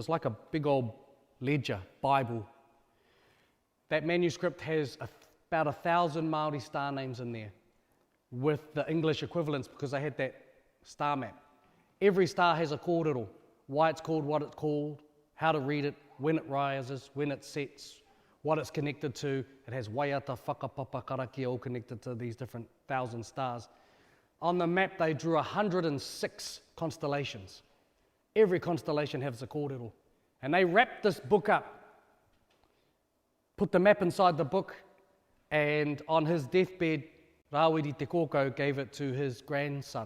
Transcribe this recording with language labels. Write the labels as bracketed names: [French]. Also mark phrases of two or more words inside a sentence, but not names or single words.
[English] It's like a big old ledger, Bible. That manuscript has about 1,000 Māori star names in there with the English equivalents because they had that star map. Every star has a kōrero, why it's called what it's called, how to read it, when it rises, when it sets, what it's connected to. It has [Māori] waiata, whakapapa, karaki, [English] all connected to these different 1,000 stars. On the map, they drew 106 constellations. Every constellation has a kōrero. And they wrapped this book up, put the map inside the book, and on his deathbed, Rawiri Te Kōkau gave it to his grandson.